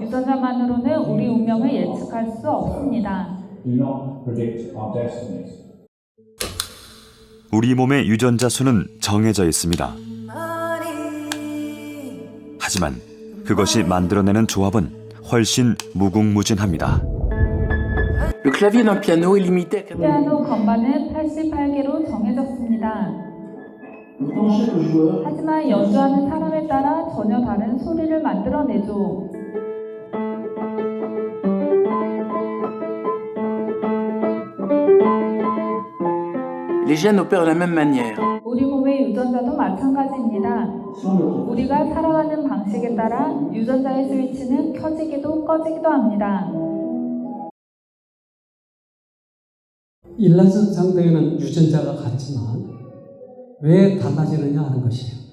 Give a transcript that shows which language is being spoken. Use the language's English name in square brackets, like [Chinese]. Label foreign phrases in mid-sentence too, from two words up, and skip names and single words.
[Korean] 유전자만으로는 우리 운명을 예측할 수 없습니다. 우리 몸의 유전자 수는 정해져 있습니다. 하지만 그것이 만들어내는 조합은 훨씬 무궁무진합니다. [French] Le clavier d'un piano est limité à 4 [Korean] 피아노 건반은 88개로 정해졌습니다. 하지만 연주하는 사람에 따라 전혀 다른 소리를 만들어내죠. [French] Les gènes opèrent de la même manière. [Korean] 우리 몸의 유전자도 마찬가지입니다. 우리가 살아가는 방식에 따라 유전자의 스위치는 켜지기도 꺼지기도 합니다. 일란성 상대에는 유전자가 같지만 왜 달라지느냐 하는 것이에요.